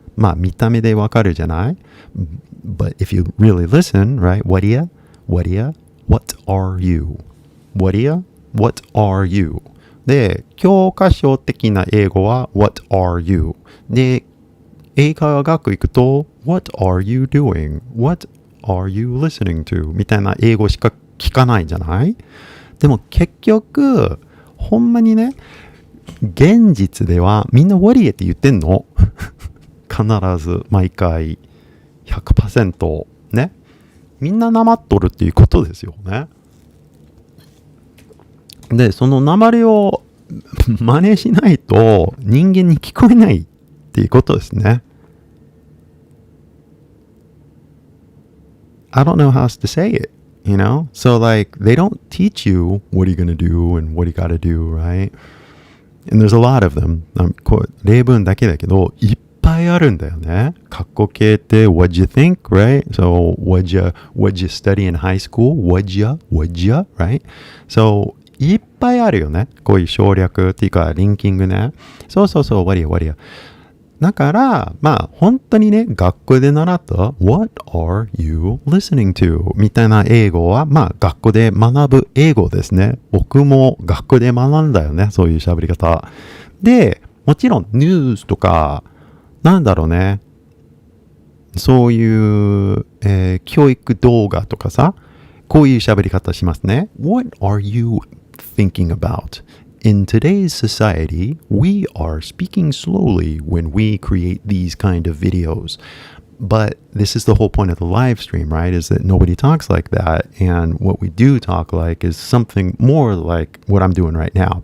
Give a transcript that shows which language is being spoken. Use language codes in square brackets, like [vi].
[ja] まあ見た目でわかるじゃない？ [en] But if you really listen, right? Wadia, what are you? Wadia, what are you? [ja] で、教科書的な英語は [en] What are you? [ja] で、英会話学行くと [en] What are you doing? What are you listening to? [ja] みたいな英語しか聞かないじゃない？でも結局、ほんまにね、現実ではみんな Wadia って言ってんの。必ず、毎回、100% ね。みんななまっとるっていうことですよね。で、そのなまりを真似しないと人間に聞こえないっていうことですね。 [en] I don't know how else to say it, So like, they don't teach you what are you gonna do and what you gotta do, right? And there's a lot of them. [ja] 例文だけだけど、いっぱいあるんだよね。括弧形って [en] What'd you think, right? So, what'd you study in high school? What'd you, right? So, [ja] いっぱいあるよね。こういう省略っていうか、リンキングね。そう、 [en] what are you? [ja] だから、まあ、本当にね、学校で習った [en] What are you listening to? [ja] みたいな英語は、まあ、学校で学ぶ英語ですね。僕も学校で学んだよね。そういう喋り方。で、もちろん、ニュースとか、なんだろうね。そういう、教育動画とかさ、こういう喋り方しますね。 [en] What are you thinking about? In today's society, we are speaking slowly when we create these kind of videos. But this is the whole point of the live stream, right? Is that nobody talks like that. And what we do talk like is something more like what I'm doing right now.